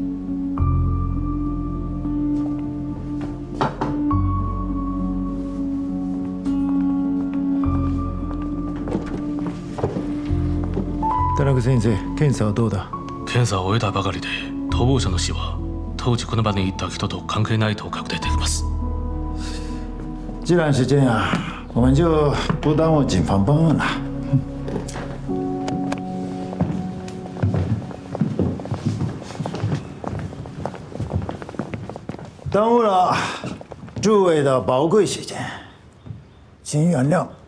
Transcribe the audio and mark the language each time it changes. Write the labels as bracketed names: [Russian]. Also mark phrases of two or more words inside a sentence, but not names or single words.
[Japanese] 田中先生、検査はどうだ？検査を終えたばかりで、逃亡者の死は当時この場にいた人と関係ないと確定できます。 [Chinese] 既然是这样，我们就不耽误警方办案了。耽误了诸位的宝贵时间，请原谅。